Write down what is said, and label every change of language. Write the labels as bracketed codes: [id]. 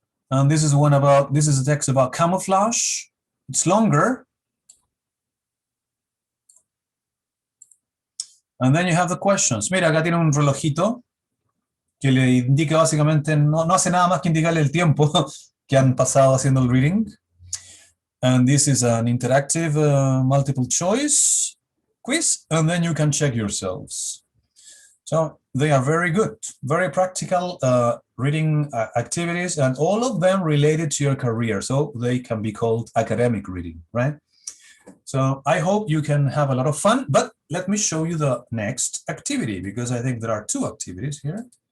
[en] And this is a text about camouflage. It's longer, And then you have the questions. [es] Mira, acá tiene un relojito que le indica básicamente, no hace nada más que indicarle el tiempo que han pasado haciendo el reading. [en] And this is an interactive multiple choice quiz, and then you can check yourselves. So they are very good, very practical reading activities, and all of them related to your career. So they can be called academic reading, right? So I hope you can have a lot of fun, but let me show you the next activity, because I think there are two activities here.